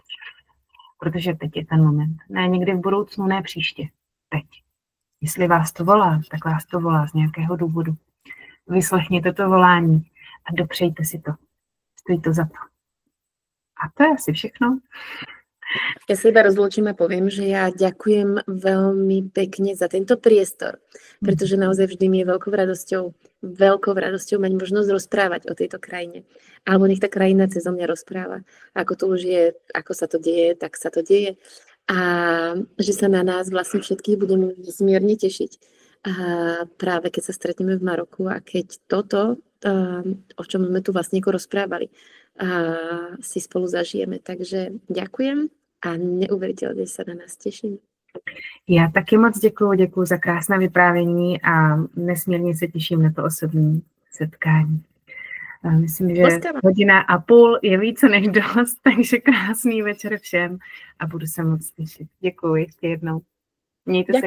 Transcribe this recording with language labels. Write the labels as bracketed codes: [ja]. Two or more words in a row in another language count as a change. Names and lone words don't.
[cs] Protože teď je ten moment. Ne někdy v budoucnu, ne příště. Teď. Jestli vás to volá, tak vás to volá z nějakého důvodu. Vyslechněte to volání a dopřejte si to. Stojí to za to. A to je asi všechno. [sk] Ja sa iba rozlúčim a poviem, že ja ďakujem veľmi pekne za tento priestor, pretože naozaj vždy mi je veľkou radosťou mať možnosť rozprávať o tejto krajine. Alebo nech tá krajina cez mňa rozpráva. Ako to už je, ako sa to deje, tak sa to deje. A že sa na nás vlastne všetkých budeme nesmierne tešiť. A práve keď sa stretneme v Maroku a keď toto, o čom sme tu vlastne rozprávali, si spolu zažijeme. Takže ďakujem a neuveriteľne sa na nás teším. [cs] Já taky moc děkuju za krásné vyprávění a nesmírně se těším na to osobní setkání. Myslím, že [sk] Boskávám. [cs] 1,5 hodiny je více než dost, takže krásný večer všem a budu se moc těšit. Děkuji ještě jednou. Mějte se